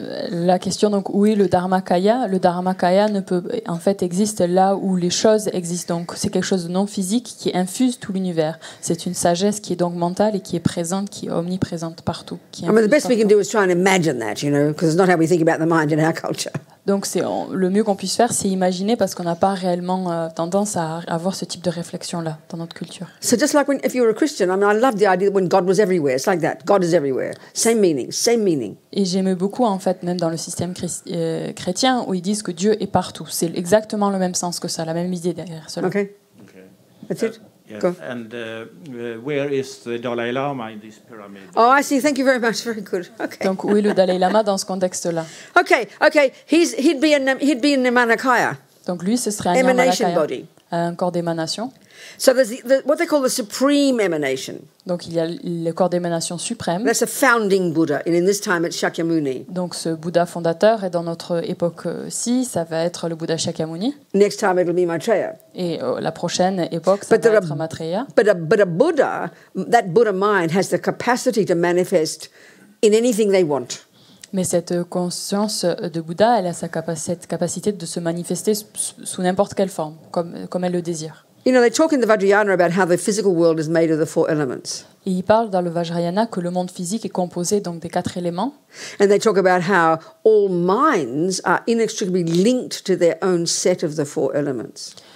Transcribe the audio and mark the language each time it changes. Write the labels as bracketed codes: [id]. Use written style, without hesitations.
[fr] La question donc où est le Dharmakaya? Le Dharmakaya existe là où les choses existent. Donc c'est quelque chose de non physique qui infuse tout l'univers. C'est une sagesse qui est donc mentale et qui est présente, qui est omniprésente partout. [en] The best we can do is try and imagine that, because it's not how we think about the mind in our culture. [fr] Donc le mieux qu'on puisse faire, c'est imaginer, parce qu'on n'a pas réellement tendance à avoir ce type de réflexion-là dans notre culture. [en] So just like if you were a Christian, I mean, I love the idea that when God was everywhere. It's like that. God is everywhere. Same meaning, same meaning. [fr] Et j'aimais beaucoup, en fait, même dans le système chrétien, où ils disent que Dieu est partout. C'est exactement le même sens que ça, la même idée derrière cela. [en] Okay. That's it. Yeah. Go. And where is the Dalai Lama in this pyramid? Oh, I see. Thank you very much. Very good. Okay. [fr] Donc, où est le Dalai Lama dans ce contexte-là? [en] Okay. He'd be in Dharmakaya. [fr] Donc, lui, ce serait un [en] Emanation Dharmakaya, body. [fr] un corps d'émanation. [en] So there's what they call the supreme emanation. [fr] Donc, il y a le corps d'émanation suprême. [en] That's a founding Buddha, and in this time it's Shakyamuni. [fr] Donc, ce Bouddha fondateur, et dans notre époque-ci, ça va être le Bouddha Shakyamuni. [en] Next time it'll be Maitreya. [fr] Et la prochaine époque, ça va être Maitreya. [en] But a Buddha, that Buddha mind has the capacity to manifest in anything they want. [fr] Mais cette conscience de Bouddha, elle a cette capacité de se manifester sous n'importe quelle forme, comme elle le désire. [en] You know, they talk in the Vajrayana about how the physical world is made of the 4 elements. [fr] Et il parle dans le Vajrayana que le monde physique est composé donc des 4 éléments. [en] And they talk about how all minds are inextricably linked to their own set of the 4 elements.